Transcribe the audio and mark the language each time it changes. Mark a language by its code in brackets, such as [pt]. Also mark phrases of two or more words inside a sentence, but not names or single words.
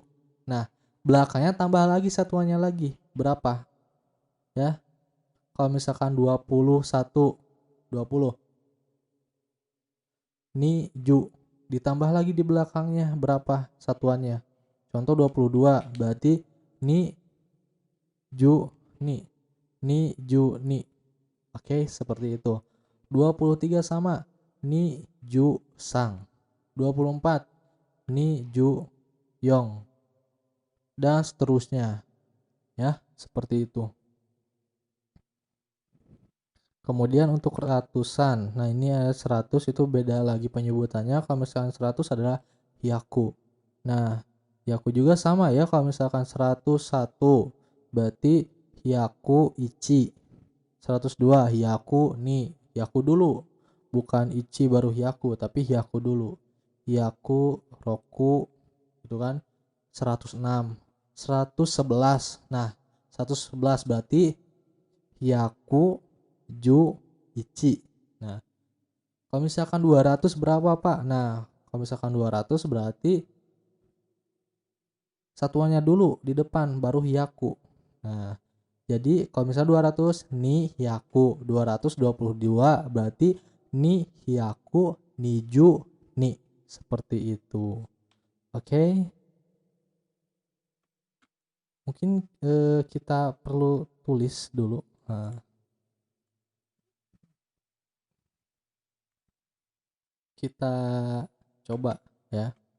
[id] Nah, belakangnya tambah lagi satuannya lagi. Berapa? Ya. Kalau misalkan 21, 20 niju, ditambah lagi di belakangnya berapa satuannya? Contoh 22, berarti [ja] ni ju ni ju ni. [id] Oke, seperti itu. 23 sama [ja] ni ju sang. 24 ni ju yong. [id] Dan seterusnya. Ya, seperti itu. Kemudian untuk ratusan. Nah, ini ada 100 itu beda lagi penyebutannya. Kalau misalkan 100 adalah hyaku. Nah, hyaku juga sama ya. Kalau misalkan 101 berarti [ja] hyaku ichi. 102 hyaku ni. [id] Hyaku dulu bukan ichi baru hyaku, tapi hyaku dulu. [ja] Hyaku, roku, [id] gitu kan. 106, 111. Nah, 111 berarti [ja] hyaku, ju, ichi. [id] Nah, kalau misalkan 200 berapa, Pak? Nah, kalau misalkan 200 berarti satuannya dulu di depan baru hyaku. Nah, jadi kalau misalnya 200 [ja] ni hyaku, [id] 222 berarti [ja] ni hyaku niju ni, [id] seperti itu. Oke. Mungkin kita perlu tulis dulu. Nah, kita coba ya.